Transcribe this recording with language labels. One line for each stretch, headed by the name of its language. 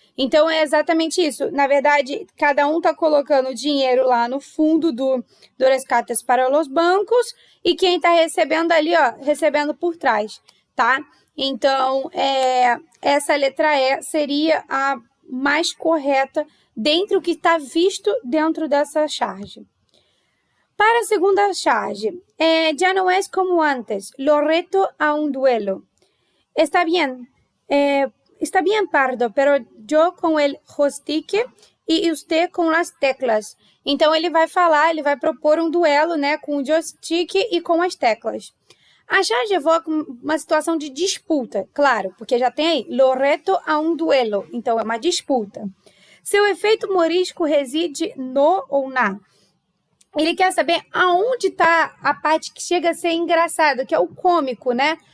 Portuguese: Então, é exatamente isso. Na verdade, cada um está colocando o dinheiro lá no fundo do rescates para os bancos e quem está recebendo ali, ó, recebendo por trás, tá? Então, essa letra E seria a mais correta dentro do que está visto dentro dessa charge. Para a segunda charge,
Spanish: ya no es como antes, lo reto a un duelo. Está bien, Pardo, pero yo con el joystick e usted
Portuguese: com as teclas. Então, ele vai falar, ele vai propor um duelo, né, com o joystick e com as teclas. A charge evoca uma situação de disputa, claro, porque já tem aí,
Spanish: lo reto a un duelo,
Portuguese: então é uma disputa. Seu efeito humorístico reside no ou na. Ele quer saber aonde está a parte que chega a ser engraçada, que é o cômico, né?